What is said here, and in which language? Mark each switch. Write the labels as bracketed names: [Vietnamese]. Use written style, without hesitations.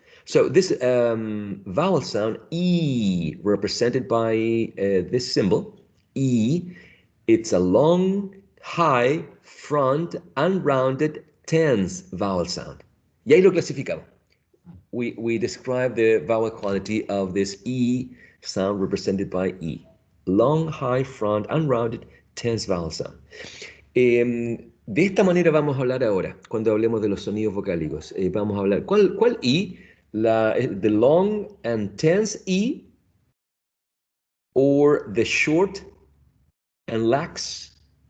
[English] So this vowel sound, E, represented by this symbol, E, it's a long, high, front, unrounded, tense vowel sound. [Spanish] Y ahí lo clasificamos. [English] We describe the vowel quality of this E sound represented by E. Long, high, front, unrounded, tense vowel sound. [Spanish] De esta manera vamos a hablar ahora, cuando hablemos de los sonidos vocálicos. Vamos a hablar, ¿cuál E? [English] The long and tense E, or the short and lax